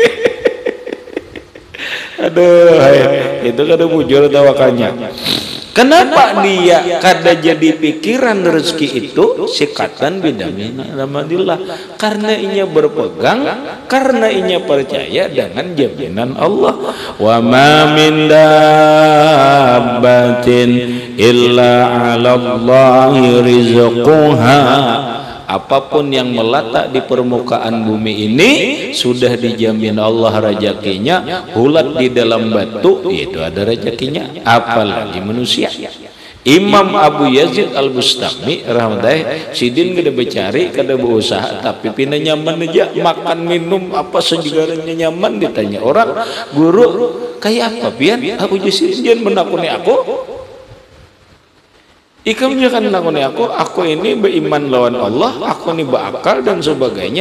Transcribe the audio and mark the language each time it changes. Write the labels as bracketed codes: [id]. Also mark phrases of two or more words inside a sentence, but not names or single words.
[bjn] Aduh, itu kada bujur tawakalnya. Kenapa dia kada jadi pikiran rezeki itu sikatan bidamin ramadillah? Karena inya berpegang, karena inya percaya dengan jaminan Allah. [ar] وما من دابة إلا على الله رزقها. [id] Apapun yang meletak di permukaan bumi ini sudah dijamin Allah rezekinya. Ulat di dalam batu itu ada rezekinya, apalagi manusia. [bjn] Imam Abu Yazid Al-Bustami rahmatullah sidin kada becari kada berusaha tapi pina nyaman aja makan minum apa sejugaranya nyaman. Ditanya orang, guru kayak apa pian Abu Yazid jangan menakuni aku. Ikam jangan menakuni aku ini beriman lawan Allah, aku ini berakal dan sebagainya.